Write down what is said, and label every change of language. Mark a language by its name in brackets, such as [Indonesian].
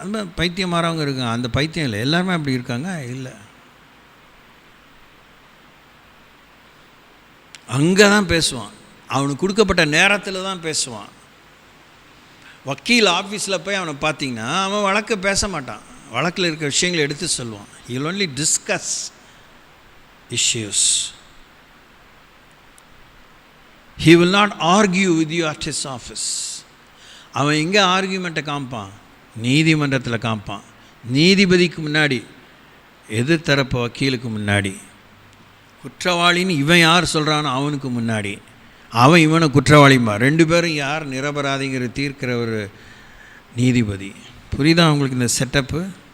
[Tamil] அந்த மாதிரி பைத்தியம் மாறவங்க இருக்காங்க. அந்த பைத்தியம் இல்லை, எல்லாருமே அப்படி இருக்காங்க இல்லை. அங்கே தான் பேசுவான், அவனுக்கு கொடுக்கப்பட்ட நேரத்தில் தான் பேசுவான். வக்கீல் ஆஃபீஸில் போய் அவனை பார்த்தீங்கன்னா அவன் வழக்கை பேச மாட்டான், வழக்கில் இருக்கிற விஷயங்களை எடுத்து சொல்லுவான். [English] He will only discuss issues. He will not argue with you at his office. [Tamil] அவன் எங்கே ஆர்கியூமெண்ட்டை காமிப்பான்? நீதிமன்றத்தில் காமிப்பான். நீதிபதிக்கு முன்னாடி, எதிர்த்தரப்பு வக்கீலுக்கு முன்னாடி, குற்றவாளின்னு இவன் யார் சொல்கிறானோ அவனுக்கு முன்னாடி, அவன் இவனை குற்றவாளிமா, ரெண்டு பேரும் யார் நிரபராதிங்கிற தீர்க்கிற ஒரு நீதிபதி. புரியுதா உங்களுக்கு இந்த செட்டப்பு?